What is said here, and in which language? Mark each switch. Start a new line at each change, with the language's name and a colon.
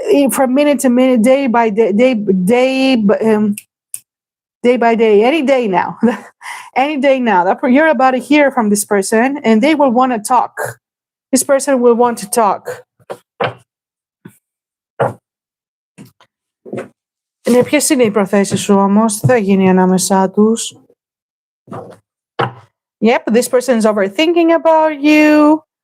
English: From minute to minute, day by day, day by day, any day now, any day now. You're about to hear from this person, and they will want to talk. This person will want to talk.
Greek: Είναι ποιες είναι οι προθέσεις σου όμως, τι θα γίνει ανάμεσά τους?
English: Yep, this person is overthinking about you.